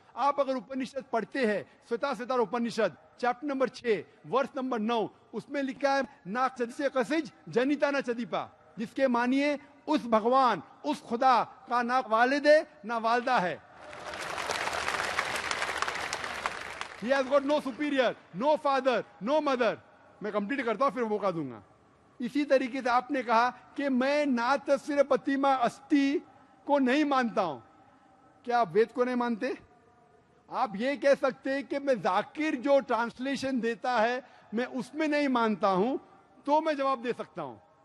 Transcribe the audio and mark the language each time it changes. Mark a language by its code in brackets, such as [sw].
[ur] آپ اگر اپنشد پڑھتے ہیں سوتا Upanishad chapter number 6 verse number 9, اس میں لکھا ہے [sa] نا چدسے قسج جنیتا نہ چدیپا, [ur] جس کے معنی ہے اس بھگوان اس خدا کا نہ والد ہے نہ والدہ ہے. [en] He has got no superior, no father, no mother. [ur] میں کمپلیٹ کرتا ہوں پھر موقع دوں گا. اسی طریقے سے آپ نے کہا کہ میں نا تصویر پتیما استی کو نہیں مانتا ہوں. کیا آپ وید کو نہیں مانتے؟ آپ یہ کہہ سکتے ہیں کہ میں ذاکر جو ٹرانسلیشن دیتا ہے میں اس میں نہیں مانتا ہوں, تو میں جواب دے سکتا ہوں.